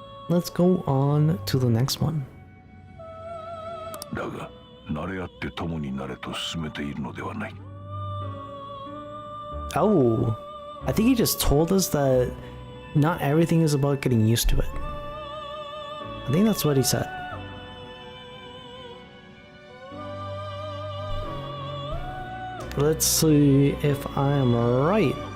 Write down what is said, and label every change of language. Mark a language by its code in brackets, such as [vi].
[en] Let's go on to the next one. [ja] だが慣れ合って共になれと進めているのではない。 [en] Oh, I think he just told us that not everything is about getting used to it. I think that's what he said. Let's see if I'm right.